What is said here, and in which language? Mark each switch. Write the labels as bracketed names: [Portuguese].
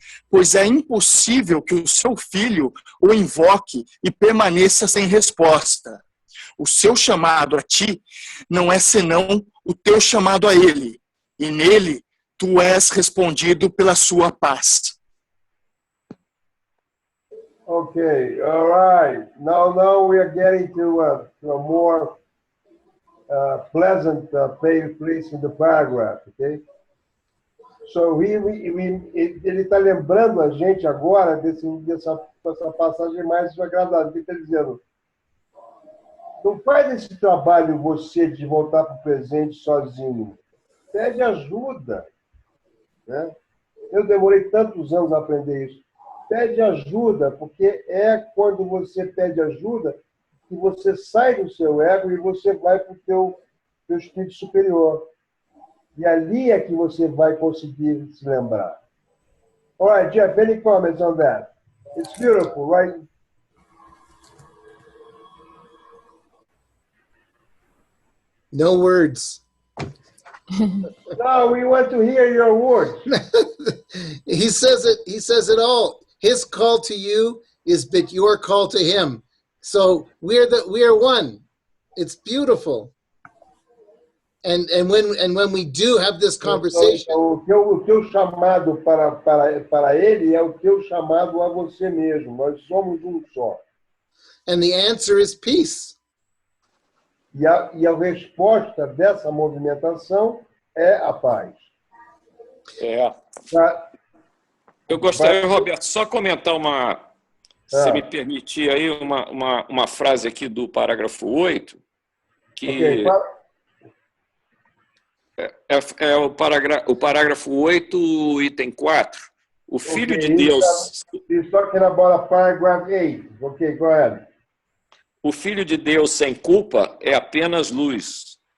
[Portuguese] Pois é impossível que o seu filho o invoque e permaneça sem resposta. O seu chamado a ti não é senão o teu chamado a ele, e nele tu és respondido pela sua paz. [English] Okay, all right. Now we are getting to a more pleasant place in the paragraph, okay? [Portuguese] So ele está lembrando a gente agora dessa passagem mais agradável. Ele está dizendo, não faz esse trabalho você de voltar para o presente sozinho. Pede ajuda. Né? Eu demorei tantos anos a aprender isso. Pede ajuda, porque é quando você pede ajuda que você sai do seu ego e você vai para o teu espírito superior. E ali é que você vai conseguir se lembrar. [English] All right, Jeff, any comments on that? It's beautiful, right? No words. No, we want to hear your words. He says it all. His call to you is but your call to him. So we are one. It's beautiful. And when we do have this conversation, [Portuguese] O teu chamado para ele é o teu chamado a você mesmo. Nós somos um só. [English] and the answer is peace. [Portuguese] E a resposta dessa movimentação é a paz. É. Tá? Eu gostaria, Roberto, só comentar se me permitir aí, uma frase aqui do parágrafo 8, que é o parágrafo 8, item 4. O Filho de Deus... [English] He's talking about paragraph 8. Okay, go ahead. [Portuguese] O Filho de Deus sem culpa é apenas luz.